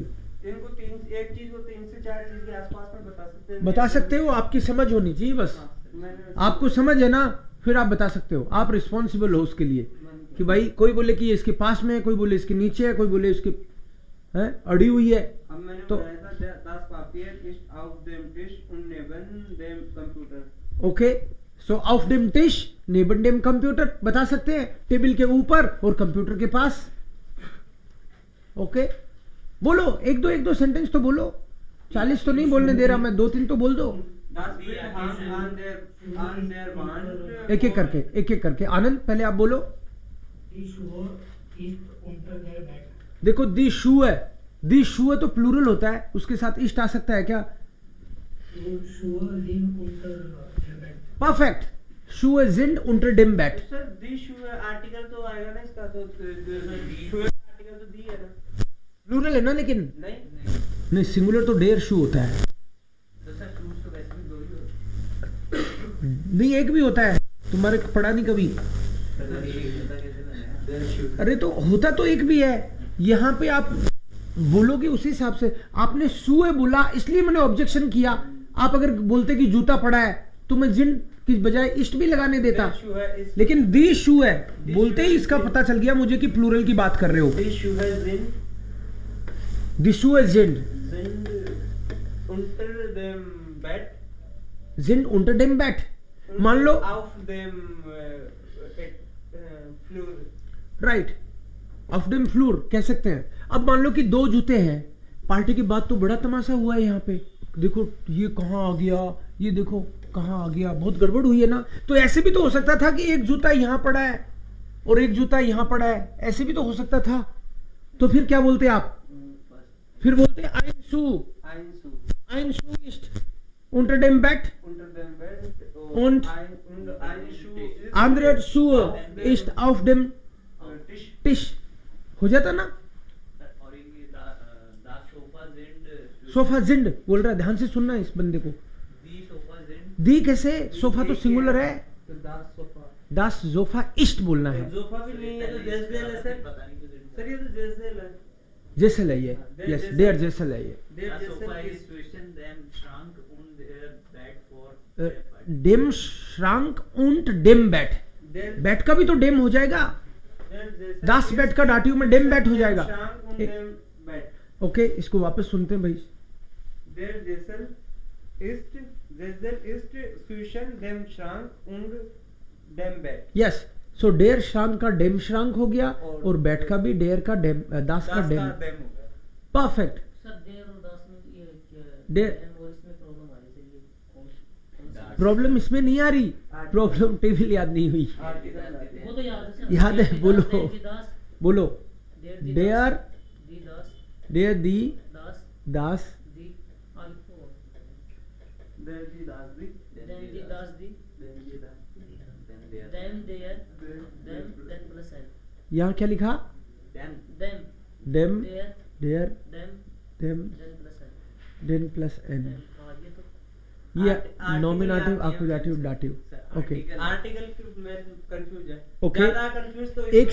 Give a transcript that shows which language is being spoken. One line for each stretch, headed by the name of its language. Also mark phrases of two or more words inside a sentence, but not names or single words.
Hindi: इनको तीन, एक चीज को तीन से चार चीज के आसपास में बता सकते हैं। बता सकते हो, आपकी समझ होनी चाहिए बस। हाँ, मैंने आपको समझ है ना, फिर आप बता सकते हो। आप रिस्पॉन्सिबल हो उसके लिए कि भाई कोई बोले कि ये इसके पास में है, कोई बोले इसके नीचे है, कोई बोले इसके है अड़ी हुई है। अब मैंने तो- बताया था
German: das Papier ist auf dem Tisch und neben dem Computer।
Hindi: ओके, सो
German: auf dem Tisch neben dem Computer
Hindi: बता सकते हैं, टेबल के ऊपर और कंप्यूटर के पास। ओके, बोलो एक दो सेंटेंस तो बोलो। 40 तो नहीं बोलने दे रहा मैं, 2-3 तो बोल दो।
German: Das Bild hang an der Wand।
Hindi: एक एक करके आनंद पहले आप बोलो।
German: Die Schuhe ist unter der Bett।
Hindi: देखो
German: die Schuhe, die Schuhe
Hindi: तो प्लूरल होता है, उसके साथ इष्ट आ सकता है क्या?
German: Schuhe sind unter der Bett। परफेक्ट, Schuhe sind unter dem Bett.
Hindi: सर
German: die Schuhe,
Hindi: आर्टिकल तो आएगा ना इसका, तो
German: Schuhe Artikel
Hindi: तो दी है ना। प्लूरल है ना, लेकिन नहीं, नहीं सिंगुलर तो
German: der Schuh
Hindi: होता है। तो सर शूज तो वैसे भी दो ही होते नहीं एक भी होता है, तुम्हारे पढ़ा नहीं कभी। हैं। अरे तो होता तो एक भी है, यहाँ पे आप बोलोगे उसी हिसाब से। आपने शूए बोला इसलिए मैंने ऑब्जेक्शन किया। आप अगर बोलते कि जूता पड़ा है तो मैं जिंड की बजाय इष्ट भी लगाने देता, शू है इस, लेकिन
German: die Schuhe
Hindi: बोलते ही इसका पता चल गया मुझे कि प्लूरल की बात कर रहे हो।
German: die Schuhe sin die Schuhe sind, unter dem Bett। sind unter dem Bett.
Hindi: मान लो
German: auf dem Flur।
Hindi: राइट,
German: auf dem Flur
Hindi: कह सकते हैं। अब मान लो कि 2 जूते हैं, पार्टी के बाद तो बड़ा तमाशा हुआ है यहाँ पे। देखो ये कहाँ आ गया, ये देखो कहाँ आ गया, बहुत गड़बड़ हुई है ना। तो ऐसे भी तो हो सकता था कि एक जूता यहाँ पड़ा है और एक जूता यहाँ पड़ा है, ऐसे भी तो हो सकता था। तो फिर क्या बोलते आप? फिर बोलते
German: ein Schuh, Ein Schuh ein Schuh ist unter dem Bett unter dem Bett Und und ein Schuh ist andere Schuh ist auf dem Tisch।
Hindi: टिश हो जाता ना। और ये
German: das Sofa sind Sofa sind
Hindi: बोल रहा है, ध्यान से सुनना है इस बंदे को।
German: die Sofa sind
Hindi: दी कैसे? सोफा तो सिंगुलर है,
German: तो das Sofa। das Sofa ist
Hindi: बोलना है। सोफा भी नहीं है तो जैसेल है सर। पता नहीं क्यों सर ये तो जैसेल है। जैसल है ये, यस
German: der Sessel
Hindi: है ये। देव
German: das Sofa जैसेल इज क्वेश्चन देम श्रंक उन देयर बैड फॉर dem Schrank und dem Bett, देव
Hindi: बैट का भी तो डेम हो जाएगा।
German: जैसेल
Hindi: दास बैट का डाटिव में
German: dem Bett
Hindi: हो जाएगा।
German: Schrank und dem Bett।
Hindi: ओके, इसको वापस सुनते हैं भाई।
German: Der Sessel ist zwischen dem Schrank und dem Bett।
Hindi: यस, सो
German: der Schrank
Hindi: का
German: dem Schrank
Hindi: हो गया और बैट का भी डेयर का डेम, दास का
German: Das डेम।
Hindi: का dem हो गया। परफेक्ट। सर देर और दास में ये
German: देर-
Hindi: और इसमें प्रॉब्लम आ रही है ये कौन सा? प्रॉब्लम इसमें नहीं आ रही, प्रॉब्लम टेबल याद नहीं हुई।
English: Article
Hindi: वो तो याद है सर। याद है,
German: der die
Hindi: बोलो।
German: das, der die das,
Hindi: बोलो
German: der die डेयर das, die das, der die दास, दास दी आलिफो, Der die das die den die das die, den die das dem der, dem den plus n,
Hindi: यहाँ क्या लिखा?
German: देम देम डेम देयर, डेयर देम डेम den plus n, den plus n.
Hindi: देम। हाँ ये तो ये
English: Article
Hindi: नॉमिनेटिव याद नहीं अक्यूजेटिव है। डाटिव। ओके, आर्टिकल की मैं कंफ्यूज है।
English: Okay.
Hindi: ज्यादा कंफ्यूज तो एक इसमें